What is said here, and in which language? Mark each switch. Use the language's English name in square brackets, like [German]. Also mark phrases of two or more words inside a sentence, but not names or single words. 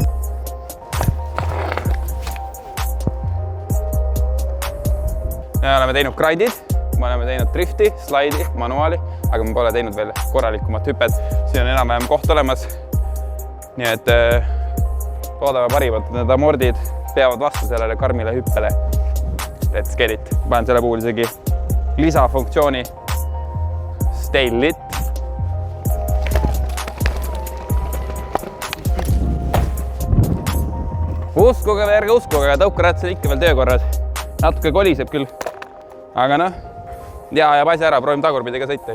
[Estonian] Me oleme teinud grindid, me oleme teinud drifti, slaidi, manuaali, aga me pole teinud veel korralikumat hüpet. Siin on enam-vähem koht olemas. Nii et loodame parimat, et need amordid peavad vastu sellele karmile hüppele. [English] Let's get it. [Estonian] Panen selle puhul isegi lisafunktsiooni [English] Stay lit. [Estonian] Uskuge või ärge uskuge, aga tõukaratsel ikka veel töökorras. Natuke koliseb küll. Aga noh, jääb asja ära, proovime tagurpidi ka sõita.